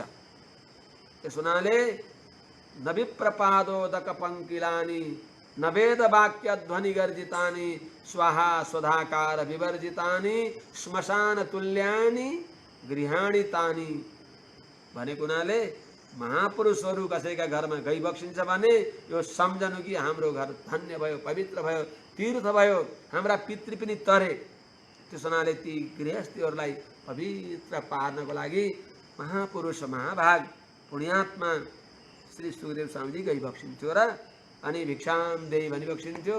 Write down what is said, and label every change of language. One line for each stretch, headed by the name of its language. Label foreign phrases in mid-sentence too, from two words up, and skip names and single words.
Nepali: त्यस हुनाले
Sanskrit: न विप्रपादोदक पंकिलानि न वेद वाक्य ध्वनि गर्जितानि स्वाहा स्वधाकार विवर्जितानि श्मशान तुल्यानि गृहाणि तानि
Nepali: भनेको हुनाले महापुरुषहरू कसैका घरमा गइबक्सिन्छ भने यो सम्झनु कि हाम्रो घर धन्य भयो, पवित्र भयो, तीर्थ भयो, हाम्रा पितृ पनि तरे। त्यस हुनाले ती गृहस्थीहरूलाई पवित्र पार्नको लागि महापुरुष महाभाग पुण्यात्मा श्री सुखदेव स्वामीजी गइबक्सिन्थ्यो र अनि
Sanskrit: भिक्षाम देई
Nepali: भनिबक्सिन्थ्यो।